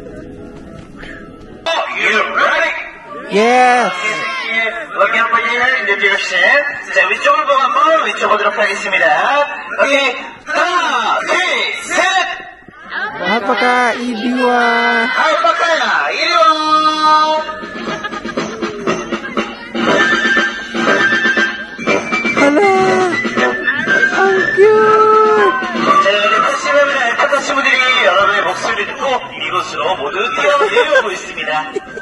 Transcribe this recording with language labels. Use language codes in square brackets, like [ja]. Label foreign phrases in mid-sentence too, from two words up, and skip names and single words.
[en] Oh, you ready? Yes! [ko] 여기 한 번씩 인troduction. 자, 위쪽을 보고 한번 외쳐보도록 하겠습니다. 오케이, 하나, 둘, 셋! [en] Alpaca, [ko] 이리와. 알파카야, 이리와! [tl] Hala! Ang cute! [ko] 자, 여기 패시브는 알파카 친구들이 여러분의 목소리를 듣고 이곳으로 모두 뛰어내려오고 있습니다.